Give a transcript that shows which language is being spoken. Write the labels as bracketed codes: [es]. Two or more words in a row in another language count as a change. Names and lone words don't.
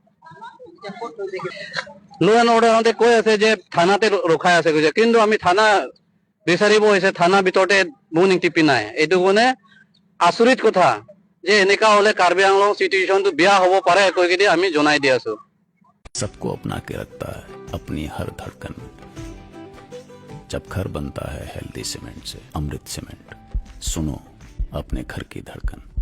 [en] law and order [as] কৈ আছে যে থানাতে ৰখাই আছে কৈছে কিন্তু আমি থানা বিচাৰিব আহিছে থানা ভিতৰতে মৰ্নিং টিভি নাই এইটো মানে আচৰিত কথা যে এনেকা হলে কাৰ্বি আংলং সিচুৱেশনটো বেয়া হ'ব পাৰে কৈ কিনে আমি জনাই দি আছো [hi] सबको अपना के रखता है अपनी हर धड़कन में जब घर बनता है [en] healthy cement [hi] से अमृत सीमेंट सुनो अपने घर की धड़कन